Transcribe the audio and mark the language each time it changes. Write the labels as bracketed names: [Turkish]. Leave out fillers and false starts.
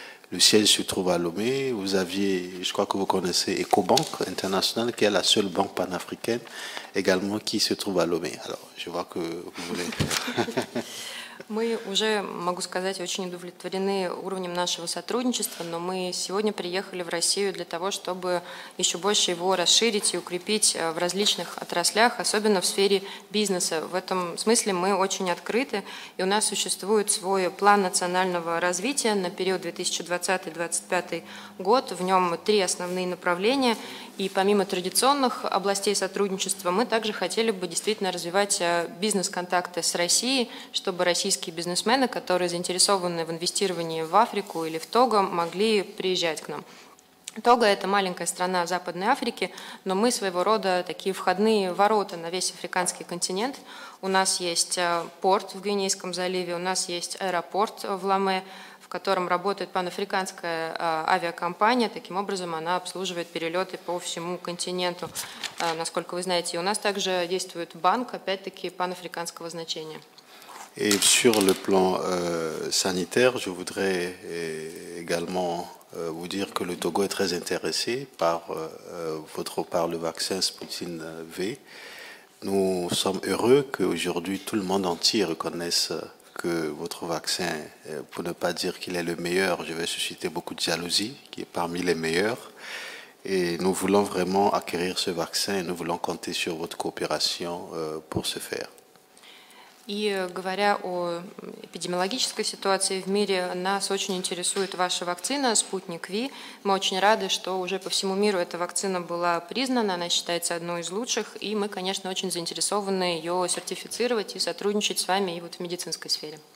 [French] Le siège se trouve à Lomé. Vous aviez, je crois que vous connaissez Ecobank International, qui est la seule banque panafricaine également qui se trouve à Lomé. Alors, je vois que vous voulez... [Russian] Мы уже, могу сказать, очень удовлетворены уровнем нашего сотрудничества, но мы сегодня приехали в Россию для того, чтобы еще больше его расширить и укрепить в различных отраслях, особенно в сфере бизнеса. В этом смысле мы очень открыты, и у нас существует свой план национального развития на период 2020-2025 год. В нем 3 основные направления, и помимо традиционных областей сотрудничества мы также хотели бы действительно развивать бизнес-контакты с Россией, чтобы российские бизнесмены, которые заинтересованы в инвестировании в Африку или в Того, могли приезжать к нам. Того – это маленькая страна в Западной Африке, но мы своего рода такие входные ворота на весь африканский континент. У нас есть порт в Гвинейском заливе, у нас есть аэропорт в Ломе, в котором работает панафриканская авиакомпания. Таким образом, она обслуживает перелеты по всему континенту, насколько вы знаете. И у нас также действует банк, опять-таки, панафриканского значения. [French] Et sur le plan sanitaire, je voudrais également vous dire que le Togo est très intéressé par le vaccin Sputnik V. Nous sommes heureux qu'aujourd'hui tout le monde entier reconnaisse que votre vaccin, pour ne pas dire qu'il est le meilleur, je vais susciter beaucoup de jalousie, qui est parmi les meilleurs. Et nous voulons vraiment acquérir ce vaccin et nous voulons compter sur votre coopération pour ce faire. [Russian] И говоря о эпидемиологической ситуации в мире, нас очень интересует ваша вакцина «Спутник Ви». Мы очень рады, что уже по всему миру эта вакцина была признана, она считается одной из лучших, и мы, конечно, очень заинтересованы ее сертифицировать и сотрудничать с вами и вот в медицинской сфере.